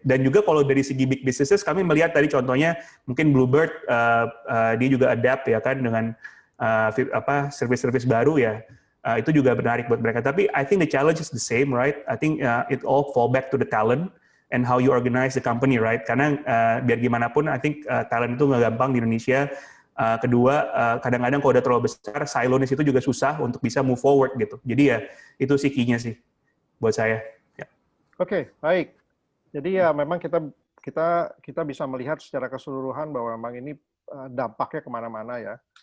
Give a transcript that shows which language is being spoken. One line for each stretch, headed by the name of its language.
Indonesian: Dan juga kalau dari segi big businesses, kami melihat tadi contohnya mungkin Bluebird, dia juga adapt ya kan dengan service-service baru ya, itu juga menarik buat mereka.
English: Tapi I think the challenge is the same, right? I think it all fall back to the talent and how you organize the company, right?
Indonesian: Karena biar gimana pun,
English: I think
Indonesian: talent itu nggak gampang di Indonesia. Kedua, kadang-kadang kalau udah terlalu besar, silonis itu juga susah untuk bisa
English: move forward
Indonesian: gitu. Jadi ya itu sih key-nya sih buat saya. Oke, baik. Jadi ya memang kita bisa melihat secara keseluruhan bahwa memang ini dampaknya kemana-mana ya.